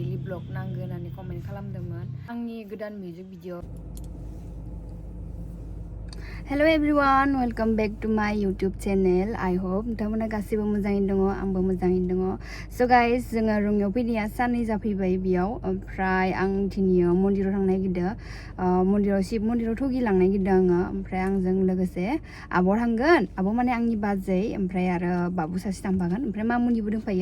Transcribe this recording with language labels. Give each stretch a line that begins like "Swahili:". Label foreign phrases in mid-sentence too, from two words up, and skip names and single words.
Bodo: ब्लग नांगौ होननानै कमेन्ट खालामदोंमोन आंनि गोदान
English: music video Hello everyone, welcome back to my YouTube channel. I hope
Bodo: नोंथांमोना गासिबो मोजाङैनो दङ आंबो मोजाङैनो दङ.
English: So guys,
Bodo: जोङो रुंयाव फैनाया साननै जाफैबाय बेयाव ओमफ्राय आं दिनैयो मन्दिराव थांनो नागिरदों. मन्दिराव शिव मन्दिराव थगि लांनो नागिरदों आङो ओमफ्राय आंजों लोगोसे आब' थांगोन. आब' माने आंनि बाजै ओमफ्राय आरो बाबु सासे थांफागोन ओमफ्राय मामुनिबो दंफायो.